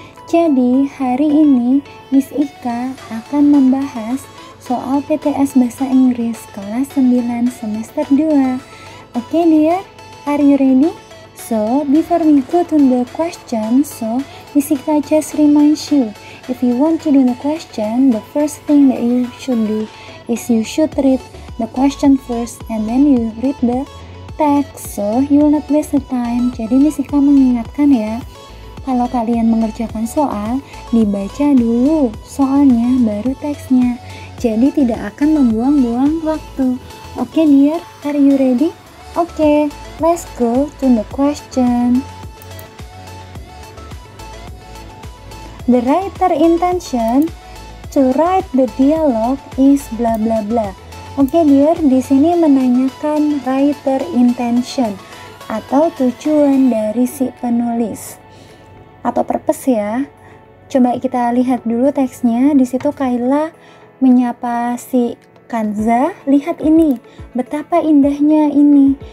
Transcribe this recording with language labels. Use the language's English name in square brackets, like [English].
[Indonesian] Jadi, hari ini Miss Ika akan membahas soal PTS Bahasa Inggris kelas 9 semester 2. [English] Okay dear, are you ready? So, before we go to the question, Miss Ika just reminds you, if you want to do the question, the first thing that you should do is you should read the question first and then you read the text, so you will not waste the time. [Indonesian] Jadi Miss Ika mengingatkan ya, kalau kalian mengerjakan soal, dibaca dulu soalnya baru teksnya, jadi tidak akan membuang-buang waktu. [English] Okay dear, are you ready? Okay, let's go to the question. The writer intention to write the dialogue is bla bla bla. [Indonesian] Oke dear, di sini menanyakan [English] writer intention [Indonesian] atau tujuan dari si penulis atau purpose ya. Coba kita lihat dulu teksnya. Di situ Kayla menyapa si Kanza, lihat ini, betapa indahnya ini.